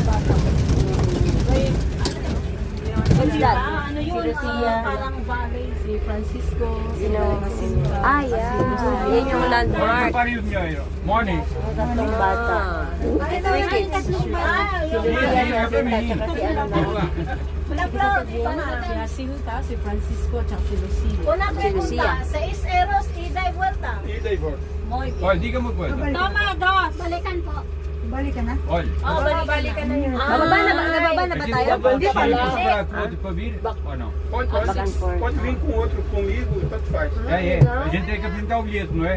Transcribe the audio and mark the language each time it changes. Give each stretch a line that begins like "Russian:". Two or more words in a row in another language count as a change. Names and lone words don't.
English: What's that?
Filipino: Ano yun? Siya. Parang valley. Francisco, si Sino? Jacinta. Ah, yeah. Yan yung landmark. Morning. Tatlong bata.
English: Three kids.
Filipino: Si Lucia, si Jacinta, tsaka si ano na. Si Jacinta, si Francisco, tsaka si Lucia. Una Si Lucia.
Spanish: pregunta, 6 euros, ida y vuelta.
Portuguese: Olha, diga uma coisa.
Spanish: Toma, dos.
Filipino: Balikan po. Balik ka na?
Portuguese: Olha,
Filipino: Oh, balikan na yun. Bababa na ba tayo? Hindi pa
Portuguese: outro para vir ou não?
English: Back and forth.
Portuguese: Pode vir com outro comigo, tanto faz. É. A gente tem que apresentar o bilhete, não é?